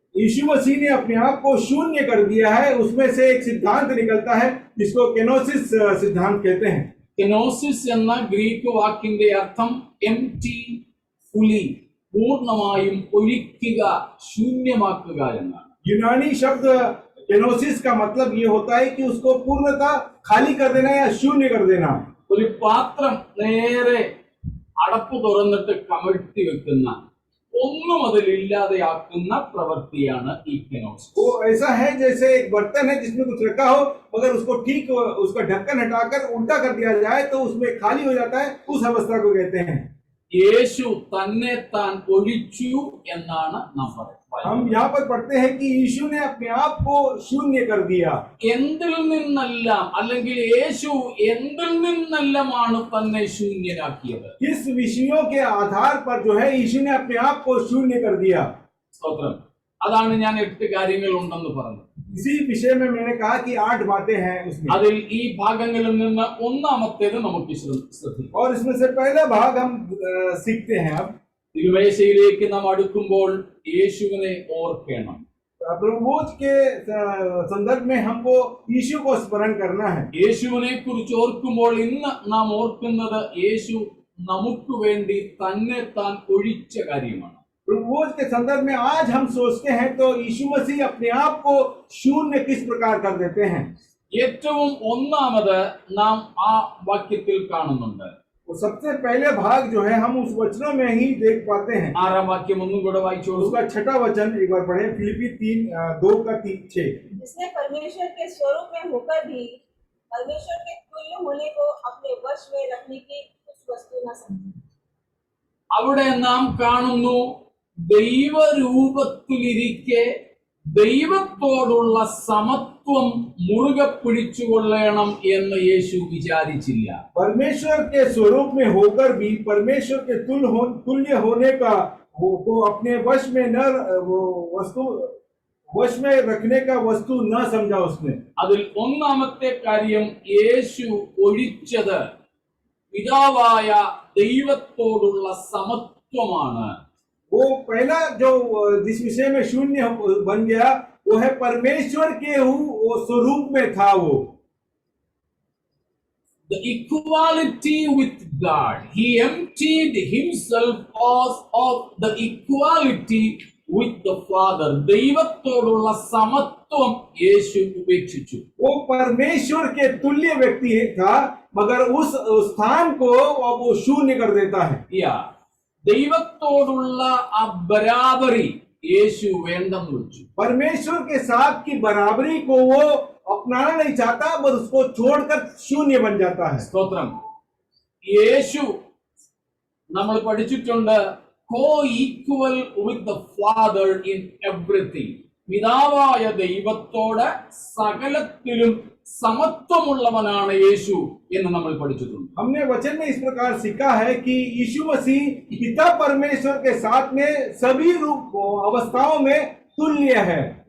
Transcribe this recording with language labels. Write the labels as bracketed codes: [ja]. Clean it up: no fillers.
[hi] यीशु मसीह ने अपने आप को शून्य कर दिया है, उसमें से एक सिद्धांत निकलता है जिसको केनोसिस सिद्धांत कहते हैं। [ml] കെനോസിസ് എന്ന ഗ്രീക്ക് വാക്കിന്റെ അർത്ഥം [en] empty fully, [ml] പൂർണ്ണമായും ഒഴിക്കുക, ശൂന്യമാക്കുക എന്നാണ്. [hi] यूनानी शब्द केनोसिस का मतलब ये होता है कि उसको पूर्णतः खाली कर देना या शून्य कर देना। [ml] ഒരു പാത്രം നേരെ അടപ്പ് തുറന്നിട്ട് കമഴ്ത്തി വെക്കുന്ന, ഒന്നും അതിലില്ലാതെയാക്കുന്ന പ്രവൃത്തിയാണ് ഈ കെനോസിസ്. [hi] वो ऐसा है जैसे एक बर्तन है जिसमें कुछ रखा हो मगर उसको ठीक उसका ढक्कन हटाकर उल्टा कर दिया जाए तो उसमें खाली हो जाता है, उस अवस्था को कहते हैं। [ml] യേശു തന്നെ താൻ ഒഴിച്ചു എന്നാണ് നാം പറയുന്നത്. [hi] हम यहाँ पर पढ़ते हैं कि यीशु ने अपने आप को शून्य कर दिया। [ml] എന്തിൽ നിന്നെല്ലാം അല്ലെങ്കിൽ യേശു എന്തിൽ നിന്നെല്ലാമാണ് തന്നെ ശൂന്യനാക്കിയത്? [hi] किस विषयों के आधार पर जो है यीशु ने अपने आप को शून्य कर दिया। [ml] സ്തോത്രം. അതാണ് ഞാൻ 8 കാര്യങ്ങൾ ഉണ്ടെന്ന് പറഞ്ഞത്. [hi] इसी विषय में मैंने कहा कि 8 बातें हैं उसमें। [ml] അതിൽ ഈ ഭാഗങ്ങളിൽ നിന്ന് ഒന്നാമത്തേത് നമുക്ക് ശ്രദ്ധിക്കാം. [hi] और इसमें से पहला भाग हम सीखते हैं। अब [ml] തിരുമേശയിലേക്ക് നാം അടുക്കുമ്പോൾ യേശുവിനെ ഓർക്കണം. [hi] प्रभुभोज के संदर्भ में हमको यीशु को स्मरण करना है। [ml] യേശുവിനെ കുറിച്ച് ഓർക്കുമ്പോൾ ഇന്ന് നാം ഓർക്കുന്നത് യേശു നമുക്ക് വേണ്ടി തന്നെ താൻ ഒഴിച്ച കാര്യമാണ്. [hi] प्रभुभोज के संदर्भ में आज हम सोचते हैं तो यीशु मसीह अपने आप को शून्य किस प्रकार कर देते हैं। [ml] ഏറ്റവും ഒന്നാമത് നാം ആ വാക്യത്തിൽ കാണുന്നുണ്ട്. [hi] वो सबसे पहले भाग जो है हम उस वचनों में ही देख पाते हैं। [ml] 6-ാം വാക്യം ഒന്നും കൂടെ വായിച്ചോളൂ. [hi] उसका 6वां वचन एक बार पढ़ें। फिलिपी 2:3-6। जिसने परमेश्वर के स्वरूप में होकर भी परमेश्वर के तुल्य होने को अपने वश में रखने की कुछ वस्तु न समझी. [ml] അവിടെ നാം കാണുന്നു ദൈവരൂപത്തിലിരിക്കെ ദൈവത്തോടുള്ള സമത്വം മുറുകെ പിടിച്ചുകൊള്ളണം എന്ന് യേശു विचारिച്ചില്ല. [hi] परमेश्वर के स्वरूप में होकर भी परमेश्वर के तुल्य होने का वो अपने वश में न वो वस्तु वश में रखने का वस्तु न समझा उसने। [ml] അതിൽ ഒന്നാമത്തെ കാര്യം യേശു ഒഴിച്ചത് പിതാവായ ദൈവത്തോടുള്ള സമത്വമാണ്. [hi] वो पहला जो जिस विषय में शून्य बन गया वो है परमेश्वर के वो स्वरूप में था। वो [en] the equality with God. He emptied himself of the equality with the Father. [ml] ദൈവത്തോടുള്ള സമത്വം യേശു ഉപേക്ഷിച്ചു. [hi] वो परमेश्वर के तुल्य व्यक्ति था, मगर उस स्थान को अब वो शून्य कर देता है. [ml] ദൈവത്തോടുള്ള ആ ബരാബറി യേശു വേണ്ടെന്ന് വെച്ചു. [hi] परमेश्वर के साथ की बराबरी को वो अपनाना नहीं चाहता, बस उसको छोड़कर शून्य बन जाता है. [ml] സ്തോത്രം. യേശു നമ്മൾ പഠിച്ചിട്ടുണ്ട് [en] co-equal with the Father in everything. [ml] പിതാവായ ദൈവത്തോട് സകലത്തിലും സമത്വമുള്ളവനാണ് യേശു എന്ന് നമ്മൾ പഠിച്ചിട്ടുണ്ട്. [hi] हमने वचन में इस प्रकार सीखा है कि यीशु मसीह पिता परमेश्वर के साथ में सभी रूप अवस्थाओं में तुल्य है.